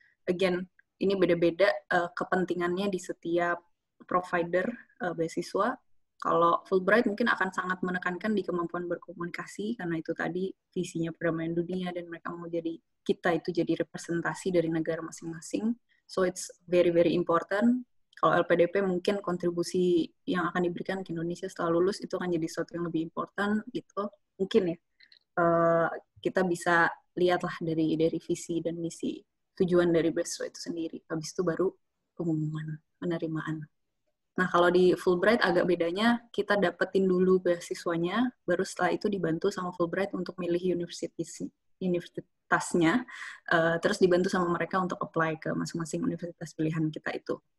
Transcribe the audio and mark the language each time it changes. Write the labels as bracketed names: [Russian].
[Indonesian] Again, ini beda-beda kepentingannya di setiap provider beasiswa. Kalau Fulbright mungkin akan sangat menekankan di kemampuan berkomunikasi, karena itu tadi visinya perdamaian dunia, dan mereka mau kita itu jadi representasi dari negara masing-masing. [English] So it's very, very important. [Indonesian] Kalau LPDP mungkin kontribusi yang akan diberikan ke Indonesia setelah lulus itu akan jadi sesuatu yang lebih important gitu. Mungkin ya kita bisa lihatlah dari visi dan misi tujuan dari beasiswa itu sendiri. Habis itu baru pengumuman penerimaan. Nah, kalau di Fulbright agak bedanya, kita dapetin dulu beasiswanya, baru setelah itu dibantu sama Fulbright untuk milih universitasnya, terus dibantu sama mereka untuk apply ke masing-masing universitas pilihan kita itu.